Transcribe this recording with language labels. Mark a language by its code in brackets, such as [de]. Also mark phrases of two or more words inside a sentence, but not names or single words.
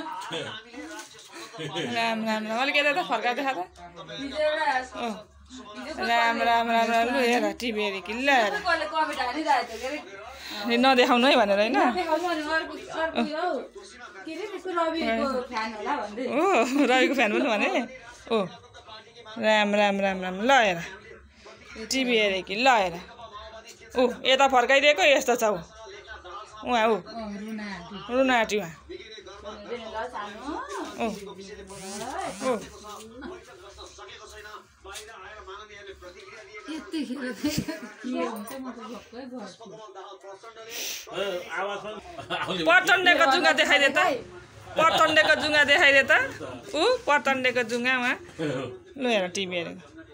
[ne] राम राम राम अलिक यता त फर्का देखा त राम राम राम राम लु हेर टिभी हेरे कि ल नदेखाउनु है भनेर होइन ओ रविको फ्यान पनि भने ओ राम राम राम राम ल हेर टिभी हेरे कि ल हेर ऊ यता फर्काइदिएको यस्तो छ उहाँ ऊ रुना आँटी उहाँ ओ प्रचण्डको जुङ्गा देखाइदे त प्रचण्डको जुङ्गा देखाइदे त ऊ प्रचण्डको जुङ्गा उहाँ ल हेर टिभी हेरेको